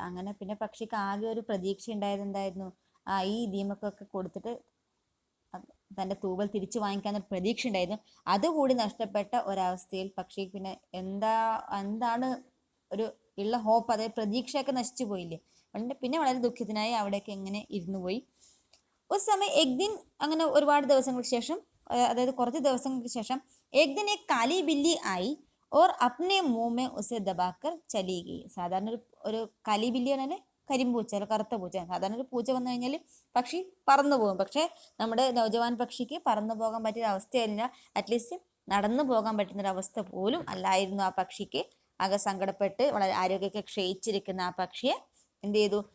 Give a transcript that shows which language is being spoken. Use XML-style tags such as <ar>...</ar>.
<ml>അങ്ങനെ പിന്നെ പക്ഷിക്ക് ആകെ ഒരു പ്രതീക്ഷ ഉണ്ടായത് എന്തായിരുന്നു, ഈ ദീമക്കൊക്കെ കൊടുത്തിട്ട് തൻ്റെ തൂവൽ തിരിച്ചു വാങ്ങിക്കാൻ പ്രതീക്ഷ ഉണ്ടായിരുന്നു. അതുകൂടി നഷ്ടപ്പെട്ട ഒരവസ്ഥയിൽ പക്ഷി പിന്നെ എന്താണ് ഒരു ഉള്ള ഹോപ്പ്, അതായത് പ്രതീക്ഷയൊക്കെ നശിച്ചു പോയില്ലേ. പിന്നെ വളരെ ദുഃഖിതനായി അവിടെയൊക്കെ ഇങ്ങനെ ഇരുന്നു പോയി. ഒരു സമയം एक दिन അങ്ങനെ ഒരുപാട് ദിവസങ്ങൾക്ക് ശേഷം,</ml> <hi>അതായത് കുറച്ച് ദിവസങ്ങൾക്ക് ശേഷം, एक दिन एक काली बिल्ली आई और अपने मुंह में उसे दबाकर चली गई.</hi> <ml>സാധാരണ ഒരു കാലി ബില്ലി പറഞ്ഞാൽ കരിമ്പൂച്ച, അല്ല കറുത്ത പൂച്ച. സാധാരണ ഒരു പൂച്ച വന്നു കഴിഞ്ഞാൽ പക്ഷി പറന്നു പോകും. പക്ഷേ നമ്മുടെ നൗജവാൻ പക്ഷിക്ക് പറന്നു പോകാൻ പറ്റിയ അവസ്ഥയല്ല, അറ്റ്ലീസ്റ്റ് നടന്നു പോകാൻ പറ്റുന്നൊരവസ്ഥ പോലും അല്ലായിരുന്നു ആ പക്ഷിക്ക്. ആകെ സങ്കടപ്പെട്ട് വളരെ ആരോഗ്യമൊക്കെ ക്ഷയിച്ചിരിക്കുന്ന ആ പക്ഷിയെ എന്ത് ചെയ്തു?</ml>